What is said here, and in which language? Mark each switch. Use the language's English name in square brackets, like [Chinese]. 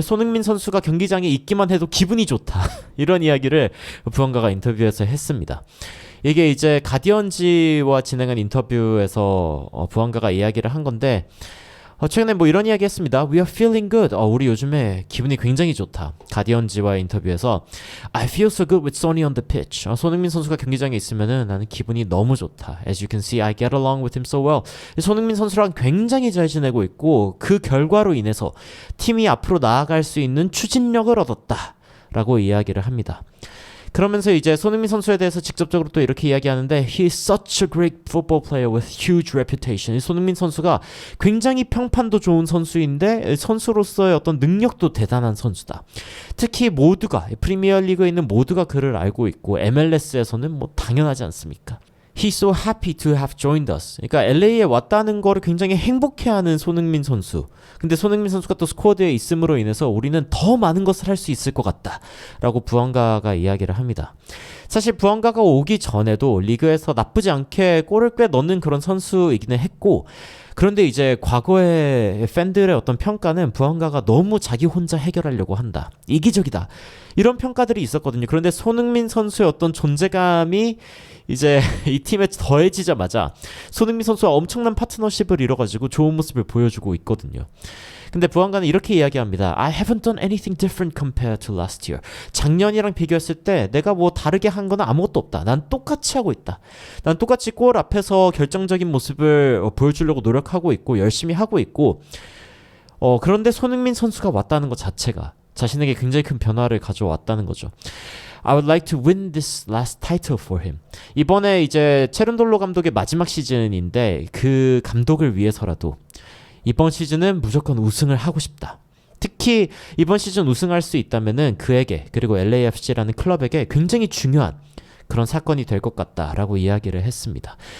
[Korean] 손흥민 선수가 경기장에 있기만 해도 기분이 좋다. 이런 이야기를 부안가가 인터뷰에서 했습니다. 이게 이제 가디언지와 진행한 인터뷰에서 부안가가 이야기를 한 건데, 최근에 뭐 이런 이야기 했습니다. [English] We are feeling good. [Korean] 우리 요즘에 기분이 굉장히 좋다. 가디언지와의 인터뷰에서 [English] I feel so good with Sonny on the pitch. [Korean] 손흥민 선수가 경기장에 있으면은 나는 기분이 너무 좋다. [English] As you can see, I get along with him so well. [Korean] 손흥민 선수랑 굉장히 잘 지내고 있고, 그 결과로 인해서 팀이 앞으로 나아갈 수 있는 추진력을 얻었다 라고 이야기를 합니다. 그러면서 이제 손흥민 선수에 대해서 직접적으로 또 이렇게 이야기하는데, [English] He is such a great football player with huge reputation. [Korean] 손흥민 선수가 굉장히 평판도 좋은 선수인데 선수로서의 어떤 능력도 대단한 선수다. 특히 모두가, 프리미어리그에 있는 모두가 그를 알고 있고 MLS에서는 뭐 당연하지 않습니까? [English] He's so happy to have joined us. [Korean] 그러니까 LA에 왔다는 거를 굉장히 행복해하는 손흥민 선수. 근데 손흥민 선수가 또 스쿼드에 있음으로 인해서 우리는 더 많은 것을 할 수 있을 것 같다 라고 부안가가 이야기를 합니다. 사실 부안가가 오기 전에도 리그에서 나쁘지 않게 골을 꽤 넣는 그런 선수이기는 했고, 그런데 이제 과거의 팬들의 어떤 평가는 부안가가 너무 자기 혼자 해결하려고 한다, 이기적이다, 이런 평가들이 있었거든요. 그런데 손흥민 선수의 어떤 존재감이 이제 이 팀에 더해지자마자 손흥민 선수와 엄청난 파트너십을 이뤄가지고 좋은 모습을 보여주고 있거든요. 근데 부안가는 이렇게 이야기합니다. [English] I haven't done anything different compared to last year. [Korean] 작년이랑 비교했을 때 내가 뭐 다르게 한 건 아무것도 없다. 난 똑같이 하고 있다. 난 똑같이 골 앞에서 결정적인 모습을 보여주려고 노력하고 있고 열심히 하고 있고, 그런데 손흥민 선수가 왔다는 것 자체가 자신에게 굉장히 큰 변화를 가져왔다는 거죠. [English] I would like to win this last title for him. [Korean] 이번에 이제 체른돌로 감독의 마지막 시즌인데, 그 감독을 위해서라도 이번 시즌은 무조건 우승을 하고 싶다. 특히 이번 시즌 우승할 수 있다면은 그에게, 그리고 LAFC라는 클럽에게 굉장히 중요한 그런 사건이 될 것 같다라고 이야기를 했습니다.